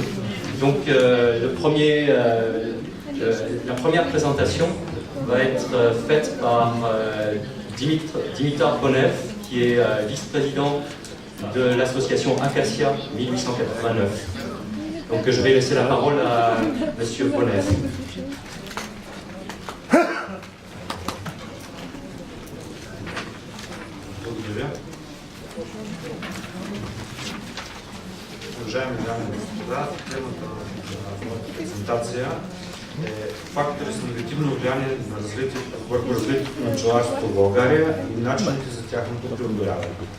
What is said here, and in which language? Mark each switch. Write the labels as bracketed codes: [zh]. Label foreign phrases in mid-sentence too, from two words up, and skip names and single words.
[fr] Donc la première présentation va être faite par Dimitar Bonev, qui est vice-président de l'association Acacia 1889. Donc je vais laisser la parole à M. Bonev. [bg] Уважаеми дами и господа, темата на моята презентация е фактори с негативно влияние върху развитието на пчеларството в България и начините за тяхното преодоляване.